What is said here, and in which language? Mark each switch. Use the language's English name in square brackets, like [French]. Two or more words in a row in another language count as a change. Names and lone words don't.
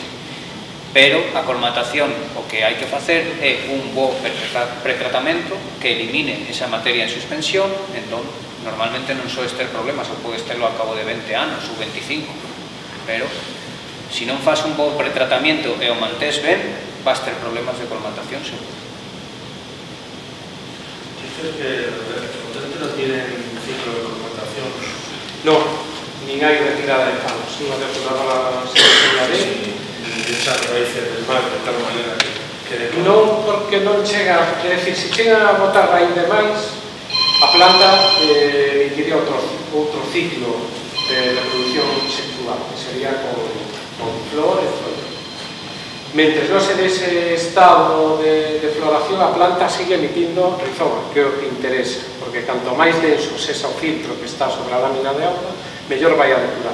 [Galician] Pero a colmatación o que hai que facer é un bo pretratamento que elimine esa materia en suspensión, entón normalmente non soes ter problemas, ou podes terlo ao cabo de 20 anos ou 25, pero se non faz un bo pretratamento e o mantés ben, vas ter problemas de colmatación seguro. [Spanish] Dices que los potentes no tienen ciclo de colmatación. [Galician] No, nin hai retirada de palos. Unha depuradora se enseña ben. [Spanish] Y esa raíces del mar de tal manera que... [Galician] Non, porque non chega, é dicir, se chega a botar raíz de máis, a planta emitiría outro ciclo de reproducción sexual, que sería con flor e flor. Mentre non se dese estado de floración, a planta sigue emitindo rizoma, que é o que interesa, porque canto máis denso sexa o filtro que está sobre a lámina de auga, mellor vai a depurar.